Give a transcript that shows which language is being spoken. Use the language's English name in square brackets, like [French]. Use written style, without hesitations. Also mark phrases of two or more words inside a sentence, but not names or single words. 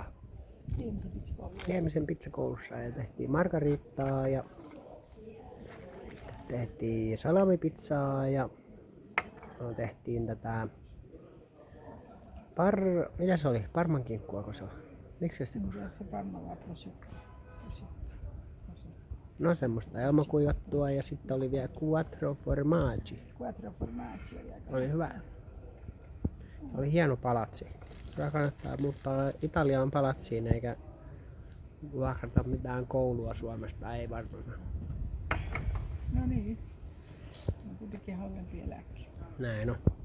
[Finnish] Liemisen pizzakoulussa ja tehtiin margarittaa ja tehtiin salamipizzaa ja tehtiin tätä mitä se oli? Parmankinkkuako se on? Miksi se kutsuu? Se parma vai prosciutto? No semmoista elmakuivattua ja sitten oli vielä [Italian] quattro formaggi. Quattro formaggi [Finnish] Oli hyvä. Oli hieno palatsi. Kyllä kannattaa muuttaa Italiaan palatsiin eikä vuokrata mitään koulua Suomesta, ei varmaan. No niin. On kuitenkin halvempi eläke.